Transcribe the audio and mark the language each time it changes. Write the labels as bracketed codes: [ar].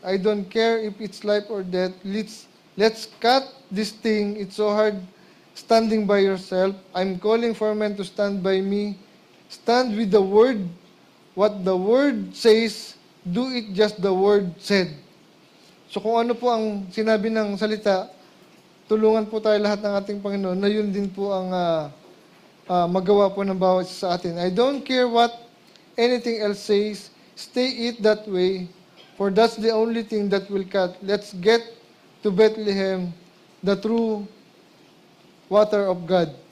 [en] I don't care if it's life or death. Let's cut this thing. It's so hard standing by yourself. I'm calling for men to stand by me. Stand with the word. What the word says, do it just the word said. [tl] So kung ano po ang sinabi ng salita, tulungan po tayo lahat ng ating Panginoon na yun din po ang magawa po ng bawat isa sa atin. [en] I don't care what anything else says. Stay it that way, for that's the only thing that will cut. Let's get to Bethlehem, the true water of God.